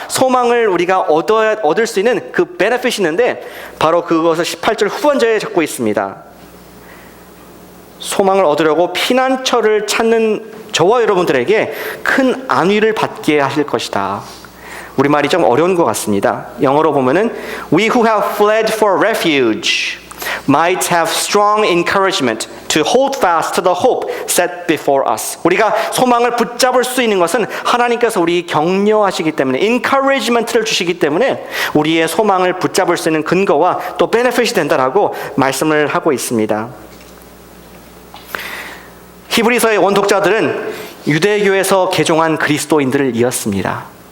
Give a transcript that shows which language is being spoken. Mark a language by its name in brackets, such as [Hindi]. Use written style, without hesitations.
[Korean] 소망을 우리가 얻을 수 있는 그 베네핏이 있는데 바로 그것을 18절 후반절에 적고 있습니다. 소망을 얻으려고 피난처를 찾는 저와 여러분들에게 큰 안위를 받게 하실 것이다. 우리말이 좀 어려운 것 같습니다. 영어로 보면은 [English] We who have fled for refuge might have strong encouragement to hold fast to the hope set before us. [Korean] 우리가 소망을 붙잡을 수 있는 것은 하나님께서 우리 격려하시기 때문에, encouragement를 주시기 때문에 우리의 소망을 붙잡을 수 있는 근거와 또 benefit이 된다라고 말씀을 하고 있습니다. 히브리서의 원독자들은 유대교에서 개종한 그리스도인들을 이었습니다.